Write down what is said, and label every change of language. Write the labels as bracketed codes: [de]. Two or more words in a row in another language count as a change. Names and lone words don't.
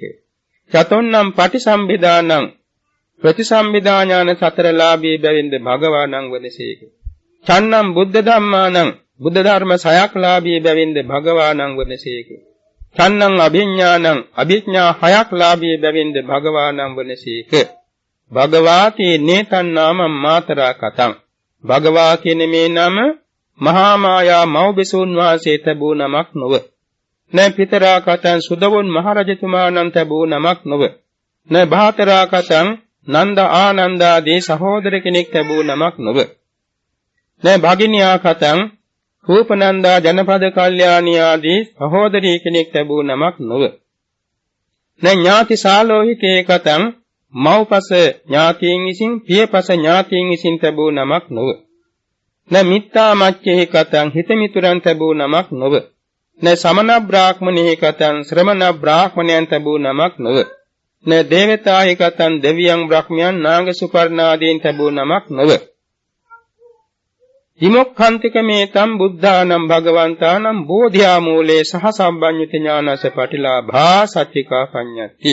[pi] චතුන්නං පටිසම්භිදානං [si] ප්‍රතිසම්භිදා ඥාන 4 ලාභී බැවින්ද භගවානං වනසේක. [pi] චන්නං බුද්ධ ධම්මානං [si] බුද්ධ ධර්ම 6ක් ලාභී බැවින්ද භගවානං වනසේක. [pi] චන්නං අභිඥානං [si] අභිඥා 6ක් ලාභී බැවින්ද භගවානං වනසේක. [pi] භගවාති නේතං නාමං මාතරා කතං [si] භගවා කියන මේ නම මහා මායා මෞබිසුන් වාසයේ තබූ නමක් නොව. [pi] න පිතරා කතං [si] සුදවුන් මහරජතුමාණන් තබූ නමක් නොව. [pi] න භාතරා කතං [si] නන්ද ආනන්දාදී සහෝදර කෙනෙක් තබූ නමක් නොව. [pi] න භගිනියා කතං [si] රූපනන්දා ජනපද කල්යාණී ආදී සහෝදරී කෙනෙක් තබූ නමක් නොව. [pi] න ඥාති සාලෝහිකේ කතං [si] මව්පස ඥාතීන් විසින් පියපස ඥාතීන් විසින් තබූ නමක් නොව. [pi] න මිත්තා මච්චේ කතං [si] හිතමිතුරන් තබූ නමක් නොව. [pi] න සමන බ්‍රාහ්මණේ කතං [si] ශ්‍රමණ බ්‍රාහ්මණයන් තබූ නමක් නොව. [pi] න දේවතායි කතං [si] දෙවියන් බ්‍රහ්මයන් නාග සුපර්ණාදීන් තබූ නමක් නොව. [pi] විමුක්ඛන්තික මේතම් බුද්ධානම් භගවන්තානම් බෝධියා මූලේ සහ සම්බන්්‍යත ඥානස පටිලාභා සච්චිකා පඤ්ඤති.